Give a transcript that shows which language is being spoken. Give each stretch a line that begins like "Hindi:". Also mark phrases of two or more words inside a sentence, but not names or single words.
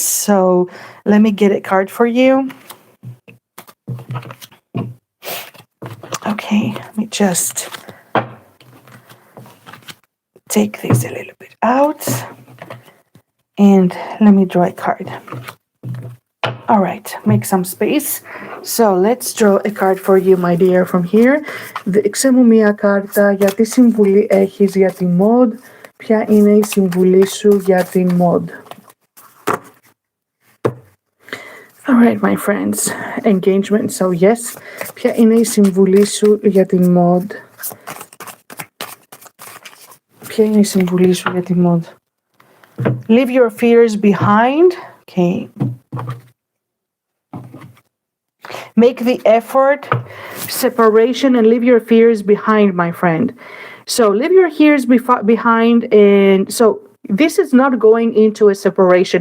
English: So let me get a card for you. Okay, let me just take this a little bit out, and let me draw a card. All right, make some space. So let's draw a card for you, my dear, from here.
Greek: Δείξε μου μία κάρτα, γιατί συμβουλή έχεις για τη Maud. Ποια είναι η συμβουλή σου για την Maud?
English: All right, my friends. Engagement. So yes.
Greek: Ποια είναι η συμβουλή σου για την Maud? Ποια είναι η συμβουλή σου για την Maud?
English: Leave your fears behind. Okay. Make the effort, separation, and leave your fears behind, my friend. So leave your fears behind, and so this is not going into a separation.